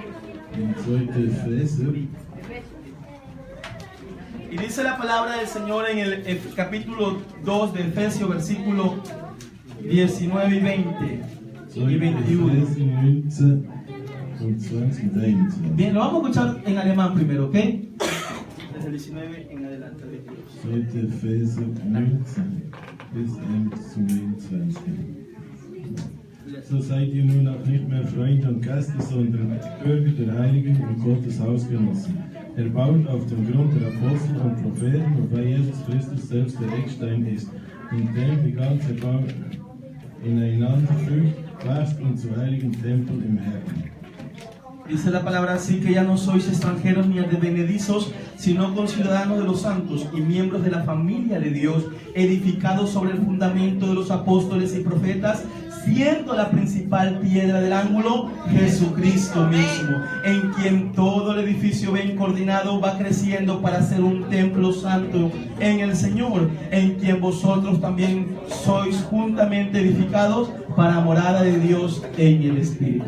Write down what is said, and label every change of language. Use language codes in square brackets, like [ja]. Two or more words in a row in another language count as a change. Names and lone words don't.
[es] Y dice la palabra del Señor en el capítulo 2 de Efesios, versículo 19 y 20 y 21. Bien, lo vamos a escuchar en alemán primero, ¿ok? Desde el 19 en adelante. [de] So seid ihr nun auch nicht mehr Freunde und Gäste, sondern Bürger der Heiligen und Gottes Hausgenossen, erbaut auf dem Grund der Apostel und Propheten, wobei Jesus Christus selbst der Eckstein ist, in dem die ganze Bau ineinander fügt, wächst und zu heiligen Tempel im Herrn. [es] Dice la palabra así, que ya no sois extranjeros ni advenedizos, sino conciudadanos de los santos y miembros de la familia de Dios, edificados sobre el fundamento de los apóstoles y profetas, siendo la principal piedra del ángulo Jesucristo mismo, en quien todo el edificio bien coordinado va creciendo para ser un templo santo en el Señor, en quien vosotros también sois juntamente edificados para morada de Dios en el Espíritu.